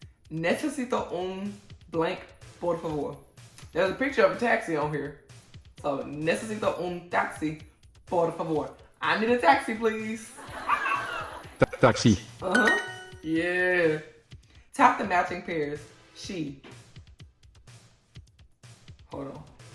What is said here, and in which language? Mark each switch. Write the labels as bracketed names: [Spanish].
[Spanish] Necesito un blank, por favor. [English] There's a picture of a taxi on here. [Spanish] So, necesito un taxi, por favor. [English] I need a taxi, please. Taxi. Uh-huh. Yeah. Tap the matching pairs. She. Hold on.